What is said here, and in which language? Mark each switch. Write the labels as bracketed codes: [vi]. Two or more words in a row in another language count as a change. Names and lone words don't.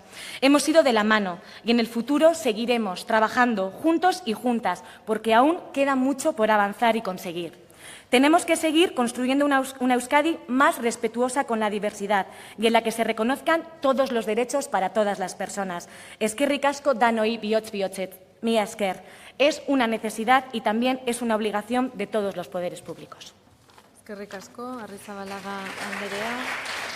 [es] Hemos ido de la mano y en el futuro seguiremos trabajando juntos y juntas, porque aún queda mucho por avanzar y conseguir. Tenemos que seguir construyendo una Euskadi más respetuosa con la diversidad y en la que se reconozcan todos los derechos para todas las personas. [eu] Eskerrik asko danoi bihotz bihotzet, mila esker. [es] Es una necesidad y también es una obligación de todos los poderes públicos. [eu] Eskerrik asko, Arrizabalaga andrea.